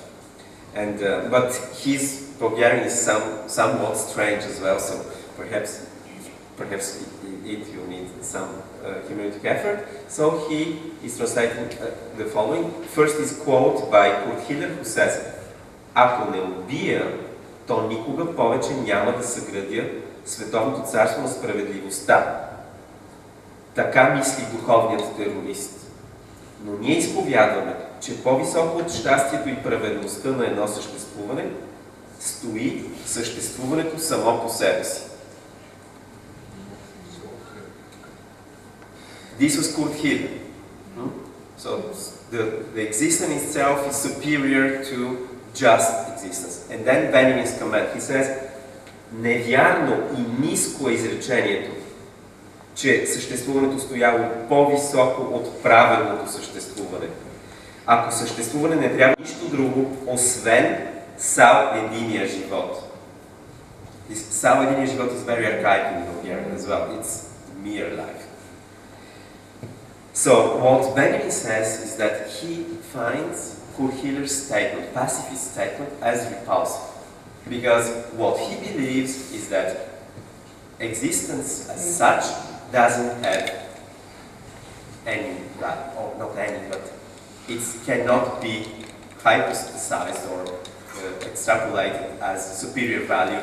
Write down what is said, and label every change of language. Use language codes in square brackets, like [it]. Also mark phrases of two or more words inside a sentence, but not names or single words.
[en] And but his Bulgarian is somewhat strange as well, so perhaps it will need some hermeneutic effort. So he is translating the following. First is quote by Kurt Hiller, who says, [bg] "Ако не убия, то никога повече няма да съградя световното царство на справедливостта." Така мисли духовният терорист. Но ние изповядваме, че по-високо от щастието и праведността на едно съществуване стои съществуването само по себе си. [en] This was Kurt Hiller. So the existence itself is superior to just existence. And then Benjamin's comment, he says, [bg] невярно и ниско е изречението, че съществуването стояло по-високо от правилното съществуване. Ако съществуване не трябва нищо друго, освен сам единия живот. Сам единия живот [en] is very archaic in Bulgarian as well. It's mere life. So what Benjamin says is that he finds Kurt Hiller's statement, pacifist statement, as repulsive. Because what he believes is that existence as such doesn't have any value, or not any, but it cannot be hypothesized or extrapolated as superior value.